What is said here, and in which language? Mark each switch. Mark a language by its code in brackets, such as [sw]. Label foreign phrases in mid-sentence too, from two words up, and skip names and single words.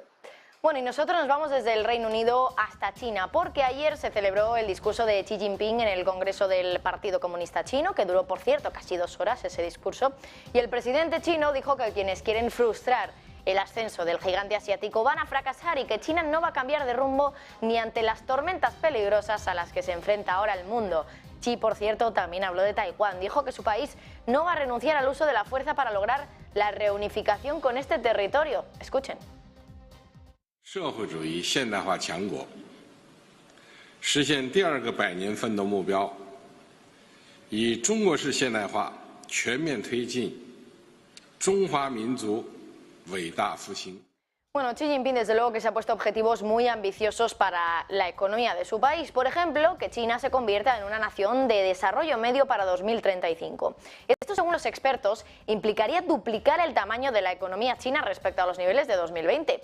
[es] Bueno, y nosotros nos vamos desde el Reino Unido hasta China, porque ayer se celebró el discurso de Xi Jinping en el Congreso del Partido Comunista Chino, que duró, por cierto, casi 2 horas ese discurso, y el presidente chino dijo que quienes quieren frustrar el ascenso del gigante asiático van a fracasar y que China no va a cambiar de rumbo ni ante las tormentas peligrosas a las que se enfrenta ahora el mundo. Xi, por cierto, también habló de Taiwán. Dijo que su país no va a renunciar al uso de la fuerza para lograr la reunificación con este territorio. Escuchen. [zh] 社会主义现代化强国，实现第2个100年奋斗目标，以中国式现代化全面推进中华民族伟大复兴。 [es] Bueno, Xi Jinping desde luego que se ha puesto objetivos muy ambiciosos para la economía de su país. Por ejemplo, que China se convierta en una nación de desarrollo medio para 2035. Esto, según los expertos, implicaría duplicar el tamaño de la economía china respecto a los niveles de 2020.